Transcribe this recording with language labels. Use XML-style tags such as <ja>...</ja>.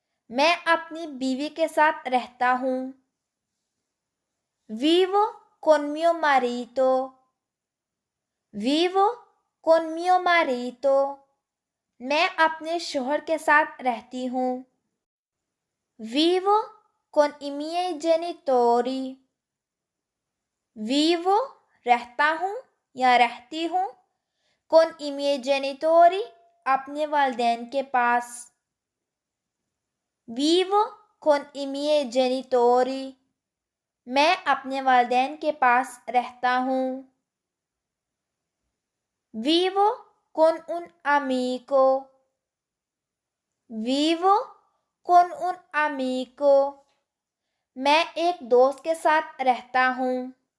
<hi>मैं अपनी बीवी के साथ रहता हूँ।</hi> <it>Vivo con mio marito. Vivo con mio marito.</it> <hi>मैं अपने शोहर के साथ रहती हूँ।</hi> <it>Vivo con i miei genitori. Vivo</it> <hi>रहता हूँ या रहती हूँ।</hi> <it>Con i miei genitori</it> <hi>अपने वालिदैन के पास।</hi> <it>Vivo con i miei genitori.</it> <hi>मैं अपने वालिदैन के पास रहता हूँ।</hi> <it>Vivo con un amico. Vivo con un amico.</it> <hi>मैं एक दोस्त के साथ रहता हूँ।</hi>